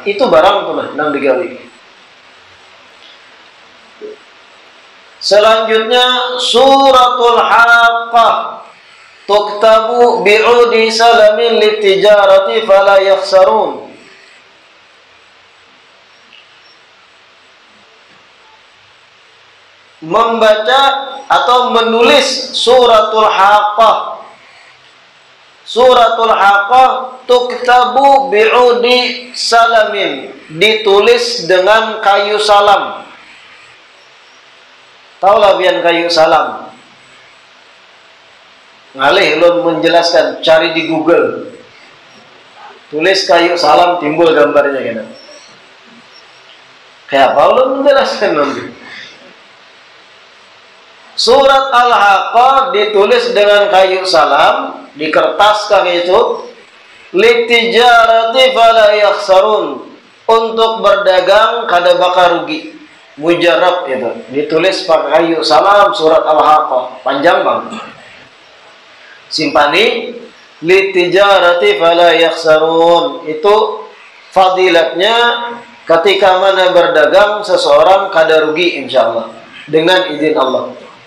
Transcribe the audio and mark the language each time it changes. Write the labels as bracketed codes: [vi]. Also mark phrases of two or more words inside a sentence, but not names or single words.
[bjn] Itu barang tuh nang digawi. Selanjutnya suratul Haqqah, [ar] تكتب بعود سلام للتجارة فلا يخسرون. [bjn] Membaca atau menulis suratul Haqqah. Suratul Haqqah [ar] تكتب بعود سلام, [bjn] ditulis dengan kayu salam. Taulah bian kayu salam. Ngalih ulun menjelaskan, cari di Google. Tulis kayu salam, timbul gambarnya kena. Kayak apa ulun menjelaskan nanti. Surat Al-Haqqah ditulis dengan kayu salam, di kertas kami itu, [ar] للتجارة فلا يخسرون, [bjn] untuk berdagang kada bakal rugi. Mujarab itu, ditulis pakai kayu salam, surat Al-Haqqah, panjang bang. Simpani, [ar] للتجارة فلا يخسرون, [bjn] itu fadilatnya ketika mana berdagang seseorang kada rugi insyaallah dengan izin Allah.